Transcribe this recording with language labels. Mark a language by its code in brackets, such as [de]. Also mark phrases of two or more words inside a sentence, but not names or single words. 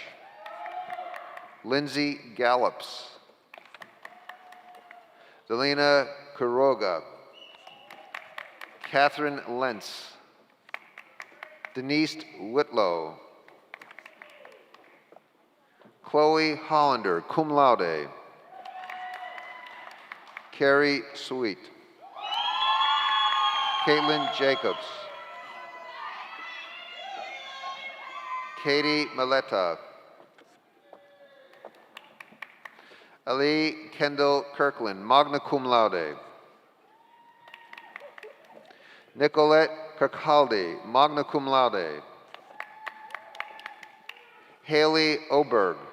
[en] Lindsay Gallops. Delina Quiroga. Catherine Lentz. Denise Whitlow. Chloe Hollander, [la] cum laude. [en] Carrie Sweet. Caitlin Jacobs. Katie Maleta. Ali Kendall Kirkland, [la] magna cum laude. [en] Nicolette Kirkhaldi, [la] magna cum laude. [en] Haley Oberg.